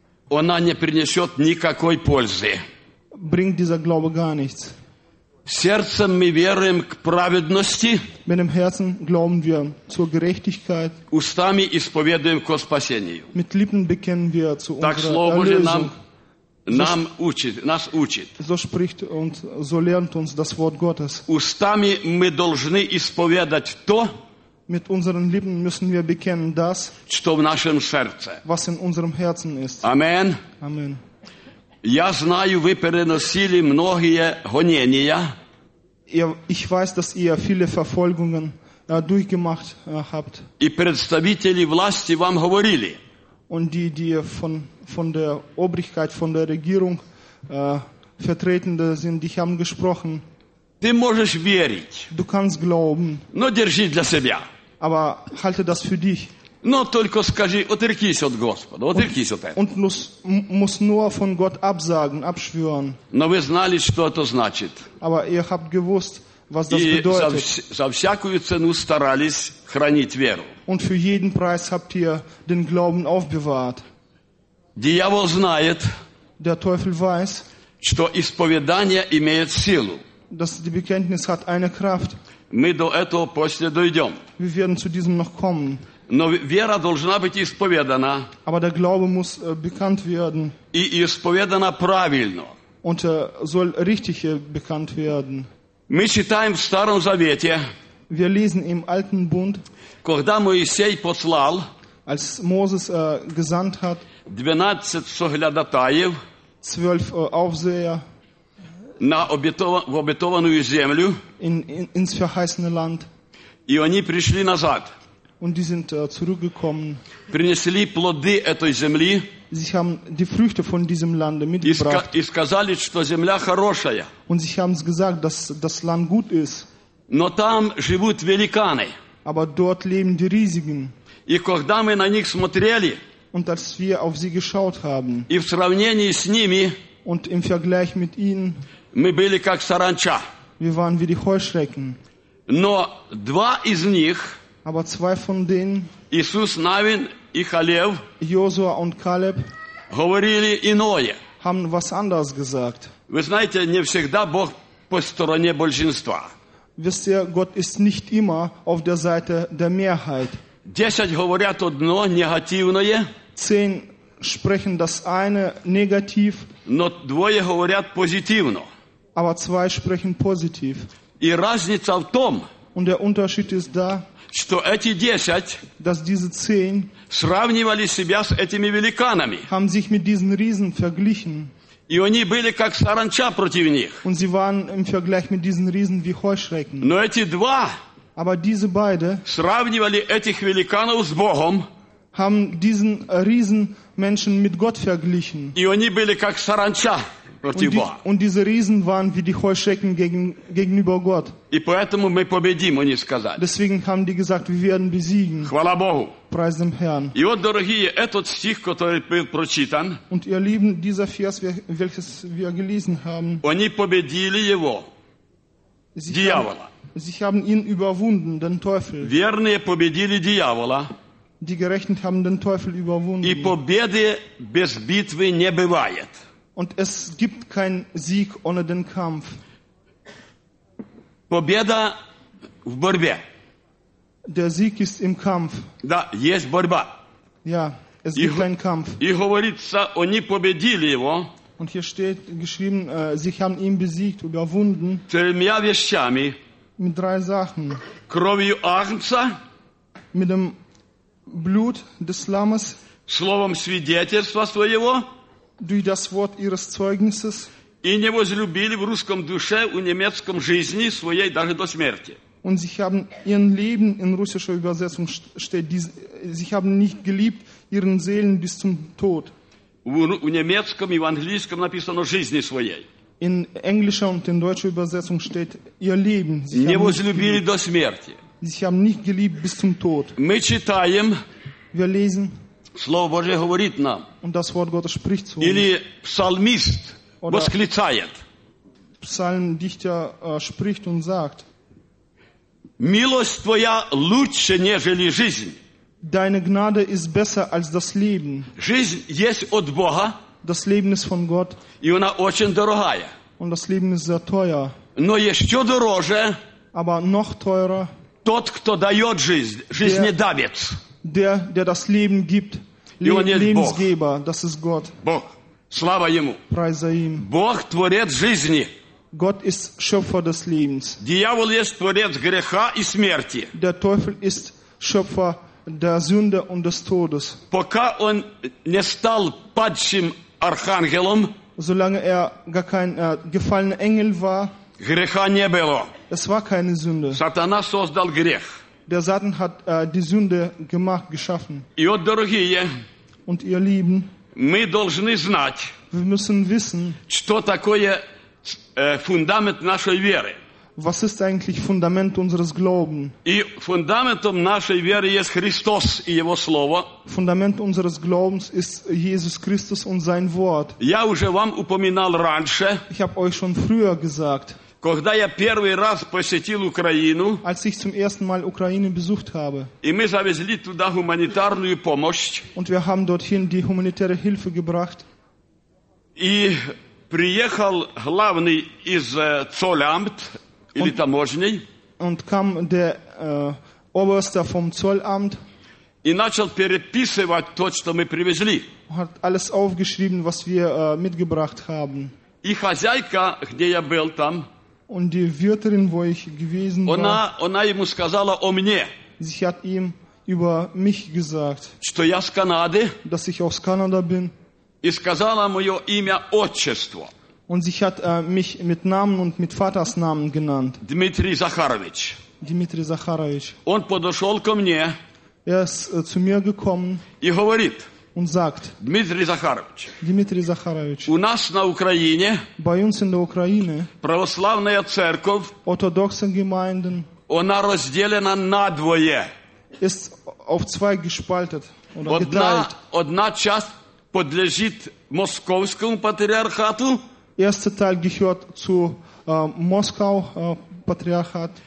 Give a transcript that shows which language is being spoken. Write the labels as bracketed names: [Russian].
[Russian] она не принесет никакой пользы. [German] Bringt dieser Glaube gar nichts. [Russian] Сердцем мы веруем к праведности. [German] Mit dem Herzen glauben wir zur Gerechtigkeit. [Russian] Устами исповедуем ко спасению. [German] Mit Lippen bekennen wir zu unserer Erlösung. [Russian] Так Слово Божие нам учит, нас учит. [German] So spricht und so lernt uns das Wort Gottes. [Russian] Устами мы должны исповедать то, [German] mit unseren Lippen müssen wir bekennen das, [Russian] что в нашем сердце, [German] was in unserem Herzen ist. [Russian] Amen. [German] Amen. [Russian] Я знаю, вы переносили многие гонения. [German] Ich weiß, dass ihr viele Verfolgungen durchgemacht habt. [Russian] И представители власти вам говорили. [German] Und die von der Obrigkeit, von der Regierung vertretende sind, die haben gesprochen. [Russian] Ты можешь верить. [German] Du kannst glauben. [Russian] Но держи для себя. [German] Aber halte das für dich. [Russian] Но только скажи, отрекись от Господа, отрекись от этого. [German] Und muss nur von Gott absagen, abschwören. [Russian] Но вы знали, что это значит. [German] Aber ihr habt gewusst, was das [Russian] и [German] bedeutet. [Russian] За всякую цену старались хранить веру. [German] Und für jeden Preis habt ihr den Glauben aufbewahrt. [Russian] Дьявол знает, [German] der Teufel weiß, [Russian] что исповедание имеет силу. [German] Dass die Bekenntnis hat eine Kraft. [Russian] Мы до этого после дойдем. [German] Wir werden zu diesem noch kommen. [Russian] Но вера должна быть исповедана. [German] Aber der Glaube muss bekannt werden. [Russian] И исповедана правильно. [German] Und soll richtig bekannt werden. [Russian] Мы читаем в Старом Завете. [German] Wir lesen im Alten Bund. [Russian] Когда Моисей послал, [German] als Moses gesandt hat, [Russian] 12 соглядатаев, [German] 12 Aufseher, [Russian] на в обетованную землю, [German] ins verheißene Land, [Russian] и они пришли назад, [German] und die sind zurückgekommen, [Russian] принесли плоды этой земли, [German] sie haben die Früchte von diesem Land mitgebracht, [Russian] и сказали, что земля хорошая, [German] und sie haben gesagt, dass das Land gut ist, [Russian] но там живут великаны, [German] aber dort leben die Riesigen, [Russian] и когда мы на них смотрели, [German] und als wir auf sie geschaut haben, [Russian] и в сравнении с ними, [German] und im Vergleich mit ihnen, [Russian] Мы были как саранча. [German] Wir waren wie die Heuschrecken. [Russian] Но два из них, [German] aber zwei von denen, [Russian] Иисус Навин и Халев, [German] Йозуа und Калеб, [Russian] говорили иное. [German] Haben was anderes gesagt. [Russian] Вы знаете, не всегда Бог по стороне большинства. [German] Wisst ihr, Gott ist nicht immer auf der Seite der Mehrheit. [Russian] 10 говорят одно негативное. [German] 10 sprechen das eine negativ. [Russian] Но двое говорят позитивно. [German] Aber zwei sprechen positiv. [Russian] И разница в том, [German] und der Unterschied ist da, [Russian] что эти 10, [German] dass diese 10 [Russian] сравнивали себя с этими великанами. [German] Haben sich mit diesen Riesen verglichen. [Russian] И они были как саранча против них. [German] Und sie waren im Vergleich mit diesen Riesen wie Heuschrecken. [Russian] Но эти два, [German] aber diese beide, [Russian] сравнивали этих великанов с Богом, [German] haben diesen Riesenmenschen mit Gott verglichen. [Russian] И они были как саранча против Бога. [German] Und diese Riesen waren wie die Heuschrecken gegenüber Gott. [Russian] И поэтому мы победим, они сказали. [German] Deswegen haben die gesagt, wir werden besiegen. [Russian] Хвала Богу. [German] Preis dem Herrn. [Russian] И вот, дорогие, этот стих, который был прочитан, [German] und ihr Lieben, dieser Vers, welches wir gelesen haben, [Russian] они победили его, дьявола. [German] Sie haben ihn überwunden, den Teufel. [Russian] Верные победили дьявола. [German] Die Gerechten haben den Teufel überwunden. [Russian] И победы без битвы не бывает. [German] Und es gibt keinen Sieg ohne den Kampf. [Russian] Победа в борьбе. [German] Der Sieg ist im Kampf. [Russian] Да, есть борьба. [German] Ja, es gibt keinen Kampf. [Russian] И говорится, они победили его. [German] Und hier steht geschrieben, sie haben ihn besiegt, überwunden. [Russian] Тремя вещами. [German] Mit drei Sachen. [Russian] Кровью Агнца. [German] Mit dem Blut des Lammes. [Russian] Словом свидетельства своего. [German] Durch das Wort ihres Zeugnisses. [Russian] И не возлюбили в русском душе, у немецком жизни своей даже до смерти. [German] Und sie haben ihren Leben, in russischer Übersetzung steht, sie haben nicht geliebt ihren Seelen bis zum Tod. [Russian] У немецком и в английском написано жизни своей. [German] In englischer und in deutscher Übersetzung steht ihr Leben. [Russian] Не возлюбили до смерти. [German] Sie haben nicht geliebt bis zum Tod. [Russian] Мы читаем. [German] Wir lesen. [Russian] Слово Божие говорит нам. [German] Und das Wort Gottes spricht zu uns. [Russian] Или псалмист восклицает. [German] Псалмдихтер spricht und sagt. [Russian] Милость твоя лучше, нежели жизнь. [German] Deine Gnade ist besser als das Leben. [Russian] Жизнь есть от Бога. [German] Das Leben ist von Gott. [Russian] И она очень дорогая. [German] Und das Leben ist sehr teuer. [Russian] Но еще дороже. [German] Aber noch teurer. [Russian] Тот, кто дает жизнь, жизнедавец. [German] Der das Leben gibt. Lebensgeber, das ist Gott. [Russian] Бог. Слава ему. [German] Preis sei ihm. [Russian] Бог творец жизни. [German] Gott ist Schöpfer des Lebens. [Russian] Дьявол есть творец греха и смерти. [German] Der Teufel ist Schöpfer der Sünde und des Todes. [Russian] Пока он не стал падшим архангелом, [German] solange er gar kein gefallener Engel war, [Russian] греха не было. [German] Es war keine Sünde. [Russian] Сатана создал грех. [German] Der Satan hat die Sünde gemacht, geschaffen. [Russian] И вот, дорогие, [German] und ihr Lieben, [Russian] мы должны знать, [German] wir müssen wissen, [Russian] что такое фундамент нашей веры. [German] Was ist eigentlich Fundament unseres Glaubens? [Russian] И фундаментом нашей веры есть Христос и Его Слово. [German] Fundament unseres Glaubens ist Jesus Christus und sein Wort. [Russian] Я уже вам упоминал раньше. [German] Ich habe euch schon früher gesagt. [Russian] Когда я первый раз посетил Украину, [German] als ich zum ersten Mal Ukraine besucht habe, [Russian] и мы завезли туда гуманитарную помощь, [German] und wir haben dorthin die humanitäre Hilfe gebracht, [Russian] и приехал главный из Zollamt, или таможней, [German] und kam der Oberste vom Zollamt, [Russian] и начал переписывать то, что мы привезли, [German] hat alles aufgeschrieben, was wir mitgebracht haben, [Russian] и хозяйка, где я был там, [German] und die Wirtin, wo ich gewesen war, [Russian] она ему сказала о мне, [German] sie hat ihm über mich gesagt, [Russian] что я с Канады, [German] dass ich aus Kanada bin, [Russian] и сказала мое имя, отчество. [German] Und sie hat mich mit Namen und mit Vaters Namen genannt. [Russian] Дмитрий Захарович. Дмитрий Захарович. Он подошел ко мне. [German] Er ist zu mir gekommen. [Russian] И говорит. [German] Und sagt. [Russian] Дмитрий Захарович. Дмитрий Захарович. У нас на Украине. [German] Bei uns in der Ukraine. [Russian] Православная церковь. [German] Orthodoxe Gemeinden. [Russian] Она разделена надвое. [German] Ist auf zwei gespaltet. [Russian] Одна часть подлежит московскому патриархату. [German] erste Teil gehört zu Moskau Patriarchat.